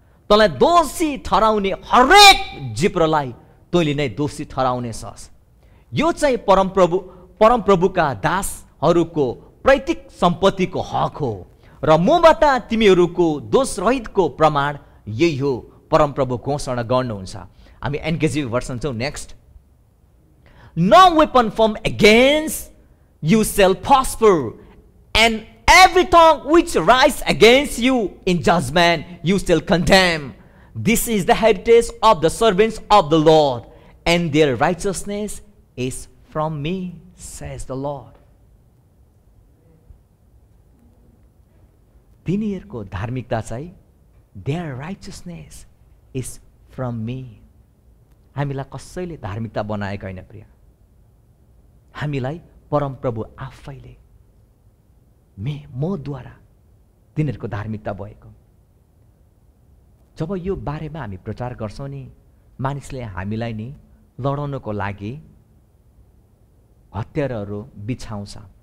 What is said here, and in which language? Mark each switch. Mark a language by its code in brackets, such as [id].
[ne] तँलाई दोषी ठहराउने हरेक जिब्रोलाई तैँले नै दोषी ठहराउनेछस्। यो चाहिँ परमप्रभुका दासहरूको प्रत्येक सम्पत्तिको हक हो र मबाट तिमीहरूको दोषरहितको प्रमाण यही हो। परमप्रभु घोषणा गर्नुहुन्छ। हामी एनकेजी भर्सन छौँ। [en] Next, No weapon formed against you shall prosper, and every tongue which rises against you in judgment you shall condemn. This is the heritage of the servants of the Lord, and their righteousness is from me, says the Lord. [ne] तिनीहरूको धार्मिकता चाहिँ [en] their righteousness is from me. [ne] हामीलाई कसैले धार्मिकता बनाएको होइन प्रिय। हामीलाई परमप्रभु आफैले मद्वारा तिनीहरूको धार्मिकता भएको। जब यो बारेमा हामी प्रचार गर्छौँ नि, मानिसले हामीलाई नि लडाउनको लागि हतियारहरू बिछाउँछ।